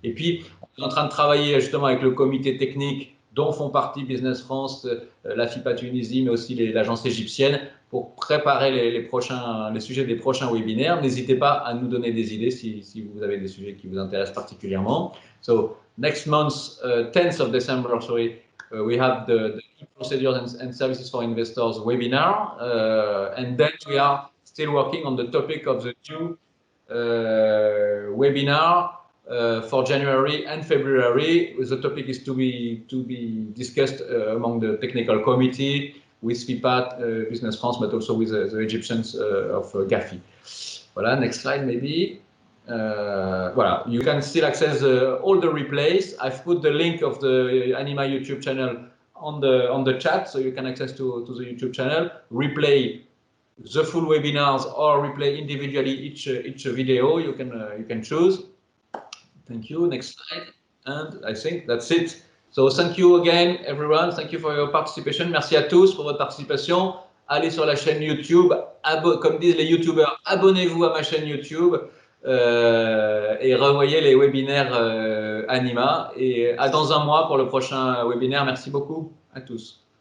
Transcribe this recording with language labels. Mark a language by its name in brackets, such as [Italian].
[French] Et puis on est en train de travailler justement avec le comité technique dont font partie Business France, la FIPA Tunisie, mais aussi l'agence égyptienne, pour préparer les sujets des prochains webinaires. N'hésitez pas à nous donner des idées si vous avez des sujets qui vous intéressent particulièrement. [English] So, next month, 10th of December, sorry, we have the procedures and services for investors webinar, and then we are still working on the topic of the new webinar for January and February. The topic is to be discussed among the technical committee with FIPA, Business France, but also with the Egyptians of GAFI. Voilà, next slide maybe. Voilà, you can still access all the replays. I've put the link of the Anima YouTube channel on the chat, so you can access to the YouTube channel, replay the full webinars or replay individually each video. You can choose. Thank you. Next slide. And I think that's it. So thank you again, everyone. Thank you for your participation. [French] Merci à tous pour votre participation. Allez sur la chaîne YouTube. Comme disent les YouTubeurs, abonnez-vous à ma chaîne YouTube et revoyez les webinaires Anima. Et à dans un mois pour le prochain webinaire. Merci beaucoup à tous.